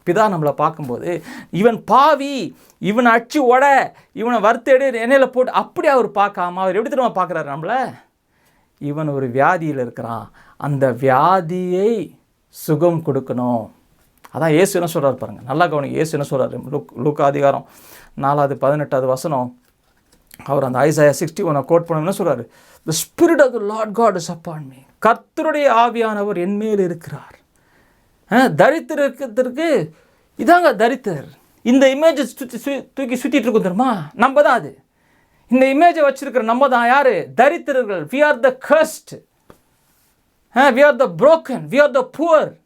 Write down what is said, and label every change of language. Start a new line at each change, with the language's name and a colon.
Tamil: பிதா நம்மளை பார்க்கும்போது இவன் பாவி, இவனை அடிச்சு உட, இவனை வறுத்தெடு எண்ணெயில் போட்டு அப்படி அவர் பார்க்காம அவர் எப்படி தெரியுமா பார்க்குறாரு நம்மளை, இவன் ஒரு வியாதியில் இருக்கிறான், அந்த வியாதியை சுகம் கொடுக்கணும், அதான் இயேசு என்ன சொல்கிறார் பாருங்கள், நல்லா கவனிங்க. இயேசு என்ன சொல்கிறார்? லூக்கா அதிகாரம் 4:18 அவர் அந்த ஐசாயா 61 கோட் பண்ண என்ன சொல்கிறாரு?
English: The Spirit of the Lord God is upon me.
Tamil: கர்த்தருடைய ஆவியானவர் என் மேல் இருக்கிறார். தரித்திரத்திற்கு இதாங்க தரித்திரர். இந்த இமேஜை தூக்கி சுற்றிட்டு இருக்கும் தெரியுமா? நம்ம தான் அது. இந்த இமேஜை வச்சிருக்கிற நம்ம தான் யார்? தரித்திரர்கள்.
English: We are the cursed. We are the broken. We are the poor.